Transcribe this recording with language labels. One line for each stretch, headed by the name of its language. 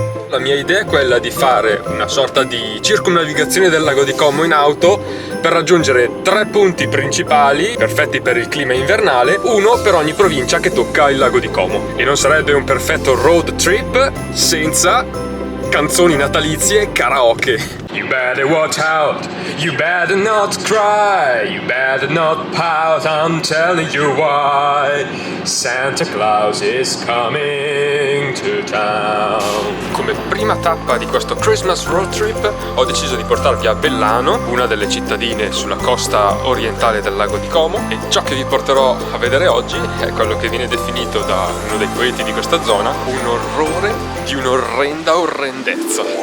Italian: La mia idea è quella di fare una sorta di circumnavigazione del lago di Como in auto per raggiungere 3 punti principali perfetti per il clima invernale, uno per ogni provincia che tocca il lago di Como. E non sarebbe un perfetto road trip senza canzoni natalizie e karaoke.
English: You better watch out, you better not cry, you better not pout, I'm telling you why. Santa Claus is coming to town.
Italian: Come prima tappa di questo
English: Christmas road trip
Italian: ho deciso di portarvi a Bellano, una delle cittadine sulla costa orientale del lago di Como, e ciò che vi porterò a vedere oggi è quello che viene definito da uno dei poeti di questa zona un orrore di un'orrenda orrendezza.